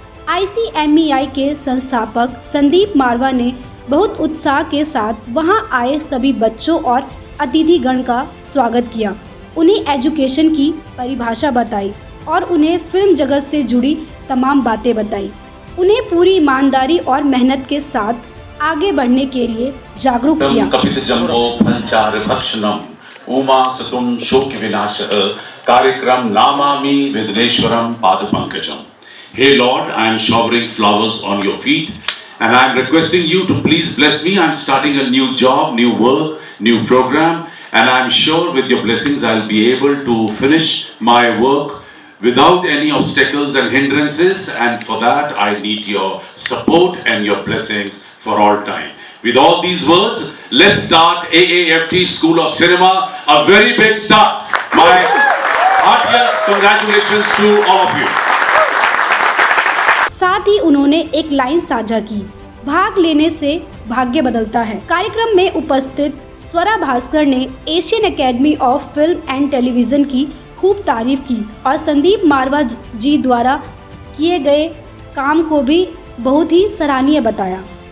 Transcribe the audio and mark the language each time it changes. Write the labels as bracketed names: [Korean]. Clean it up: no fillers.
[Hindi] ICMEI के संस्थापक संदीप मारवा ने बहुत उत्साह के साथ वहां आए सभी बच्चों और अतिथिगण का स्वागत किया, उन्हें एजुकेशन की परिभाषा बताई और उन्हें फिल्म जगत से जुड़ी तमाम बातें बताई। उन्हें पूरी ईमानदारी और मेहनत के साथ आगे बढ़ने के लिए जागरूक किया। [Sanskrit] कपित जम्बो फलचार भक्षणम उमा सतुम शोक विनाशः कार्यक्रम नामामि विघ्नेश्वरम पाद Pankajam. [English] Hey Lord, I am showering flowers on your feet and I am requesting you to please bless me. I am starting a new job, new work, new program, and I am sure with your blessings I will be able to finish my work without any obstacles and hindrances, and for that I need your support and your blessings for all time. With all these words, let's start AAFT School of Cinema, a very big start. My heartiest congratulations to all of you. [Hindi] साथ ही उन्होंने एक line साझा की, भाग लेने से भाग्य बदलता है। कार्यक्रम में उपस्थित स्वरा भास्कर ने Asian academy of film and television की खूब तारीफ की और संदीप मारवा जी द्वारा किए गए काम को भी बहुत ही सराहनीय बताया।